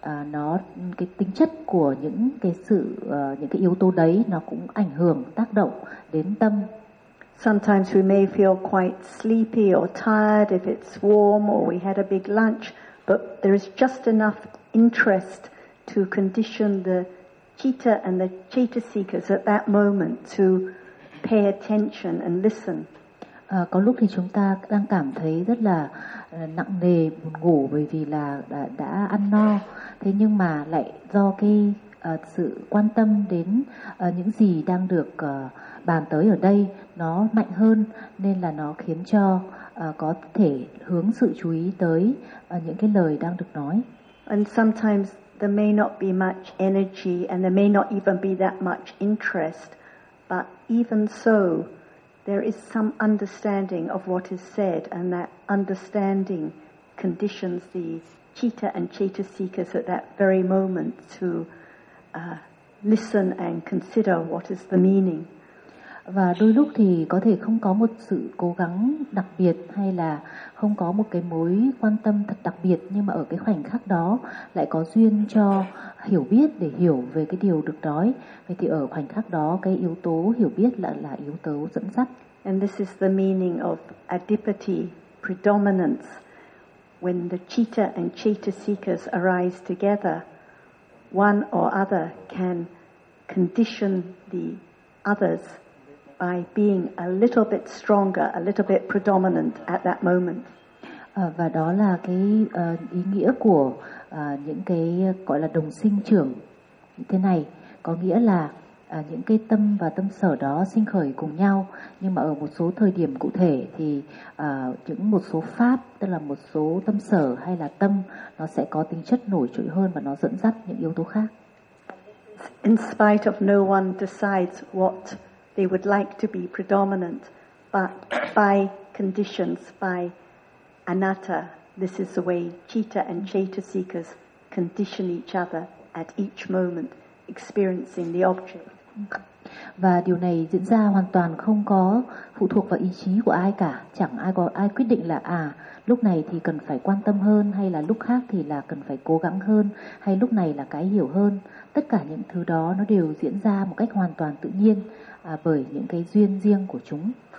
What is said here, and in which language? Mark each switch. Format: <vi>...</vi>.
<vi>Nó cái tính chất của những cái sự những cái yếu tố đấy nó cũng ảnh hưởng tác động đến tâm.</vi> <en>Sometimes we may feel quite sleepy or tired if it's warm or we had a big lunch, but there is just enough interest to condition the citta and the citta seekers at that moment to pay attention and listen.</en> <vi>Có lúc thì chúng ta đang cảm thấy rất là nặng nề, buồn ngủ bởi vì là đã ăn no. Thế nhưng mà lại do cái sự quan tâm đến những gì đang được bàn tới ở đây nó mạnh hơn, nên là nó khiến cho có thể hướng sự chú ý tới những cái lời đang được nói.</vi> <en>And sometimes there may not be much energy and there may not even be that much interest, but even so there is some understanding of what is said, and that understanding conditions the citta and citta seekers at that very moment to listen and consider what is the meaning.</en> <vi>Và đôi lúc thì có thể không có một sự cố gắng đặc biệt hay là không có một cái mối quan tâm thật đặc biệt, nhưng mà ở cái khoảnh khắc đó lại có duyên cho hiểu biết để hiểu về cái điều được nói. Vậy thì ở khoảnh khắc đó cái yếu tố hiểu biết là yếu tố dẫn dắt.</vi> <en>And this is the meaning of adipati, predominance. When the citta and citta seekers arise together, one or other can condition the others by being a little bit stronger, a little bit predominant at that moment.</en> <vi>Và đó là cái ý nghĩa của những cái gọi là đồng sinh trưởng như thế này, có nghĩa là những cái tâm và tâm sở đó sinh khởi cùng nhau, nhưng mà ở một số thời điểm cụ thể thì những một số pháp, tức là một số tâm sở hay là tâm, nó sẽ có tính chất nổi trội hơn và nó dẫn dắt những yếu tố khác.</vi> <en>In spite of no one decides what they would like to be predominant, but by conditions, by anatta, this is the way citta and citta seekers condition each other at each moment, experiencing the object.</en> <vi>Và điều này diễn ra hoàn toàn không có phụ thuộc vào ý chí của ai cả, chẳng ai có ai quyết định là lúc này thì cần phải quan tâm hơn, hay là lúc khác thì là cần phải cố gắng hơn, hay lúc này là cái hiểu hơn. Tất cả những thứ đó nó đều diễn ra một cách hoàn toàn tự nhiên bởi những cái duyên riêng của chúng.</vi>